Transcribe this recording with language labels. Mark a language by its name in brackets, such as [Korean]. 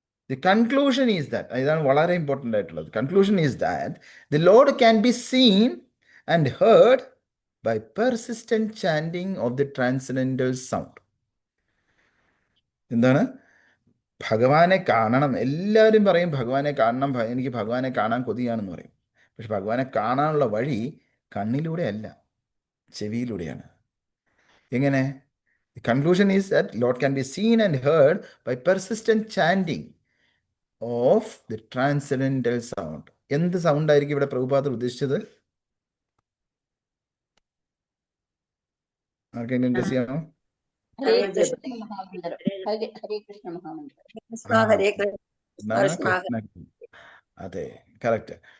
[English] The conclusion is that, [Malayalam] ഇതാണ് വളരെ important ആയിട്ടുള്ളത്. [English] Conclusion is that the load can be seen and heard by persistent chanting of the transcendental sound. [Malayalam] എന്താണ്? ഭഗവാനെ കാണണം. എല്ലാവരും പറയും ഭഗവാനെ കാണണം, എനിക്ക് ഭഗവാനെ കാണാൻ കൊതിയാണെന്ന് പറയും. പക്ഷെ ഭഗവാനെ കാണാനുള്ള വഴി കണ്ണിലൂടെ അല്ല, ചെവിയിലൂടെയാണ്. എങ്ങനെ? [English] The conclusion is that Lord can be seen and heard by persistent chanting of the transcendental sound. [Malayalam] എന്ത് സൗണ്ട് ആയിരിക്കും ഇവിടെ പ്രഭുപാദർ ഉദ്ദേശിച്ചത്? ആർക്കെങ്കിലും ഗസ് ചെയ്യാമോ? ഹരേ കൃഷ്ണ മഹാമന്ത്രം. ഹരേ കൃഷ്ണ മഹാമന്ത്രം. ഹരേ കൃഷ്ണ. അതെ, കറക്റ്റ്.